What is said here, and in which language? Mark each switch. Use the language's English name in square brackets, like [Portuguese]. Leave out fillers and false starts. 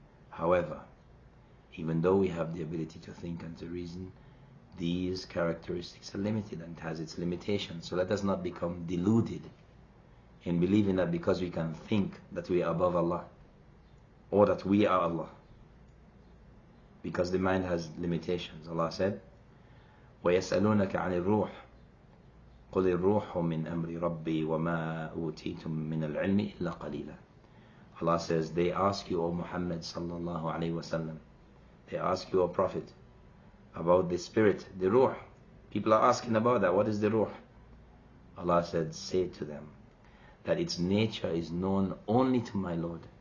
[English] However, even though we have the ability to think and to reason, these characteristics are limited and has its limitations. So let us not become deluded in believing that because we can think that we are above Allah, or that we are Allah, because the mind has limitations. Allah said, [Arabic] وَيَسْأَلُونَكَ عَنِ الرُّوحِ قُلِ الرُّوحُ مِنْ أَمْرِ رَبِّي وَمَا أُوتِيتُم مِّنَ الْعِلْمِ إِلَّا قَلِيلًا. [English] Allah says, they ask you, O Muhammad sallallahu alayhi wasallam, they ask you, O Prophet, about the spirit, the ruh. People are asking about that. What is the ruh? Allah said, say to them that its nature is known only to my Lord.